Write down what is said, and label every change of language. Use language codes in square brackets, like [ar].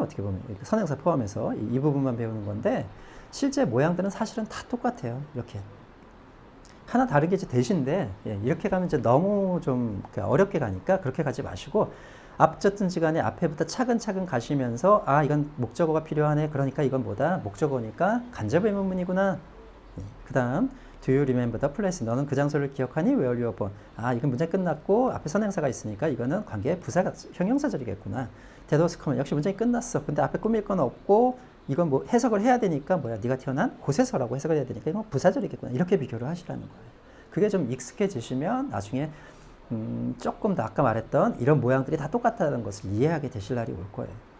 [ko] 어떻게 보면 선행사 포함해서 이 부분만 배우는 건데 실제 모양들은 사실은 다 똑같아요. 이렇게 하나 다른 게 이제 대신데 이렇게 가면 이제 너무 좀 어렵게 가니까 그렇게 가지 마시고 앞졌든지 간에 앞에부터 차근차근 가시면서 이건 목적어가 필요하네. 그러니까 이건 뭐다? 목적어니까 간접 의문문이구나. [en] 그 다음 Do you remember the place? [ko] 너는 그 장소를 기억하니? [en] Where you were born? [ko] 이건 문장 끝났고 앞에 선행사가 있으니까 이거는 관계 부사가 형용사절이겠구나. [en] That was common. 역시 문장이 끝났어. [ko] 근데 앞에 꾸밀 건 없고 이건 뭐 해석을 해야 되니까 네가 태어난 곳에서라고 해석을 해야 되니까 이건 부사절이겠구나. 이렇게 비교를 하시라는 거예요. 그게 좀 익숙해지시면 나중에 조금 더 아까 말했던 이런 모양들이 다 똑같다는 것을 이해하게 되실 날이 올 거예요.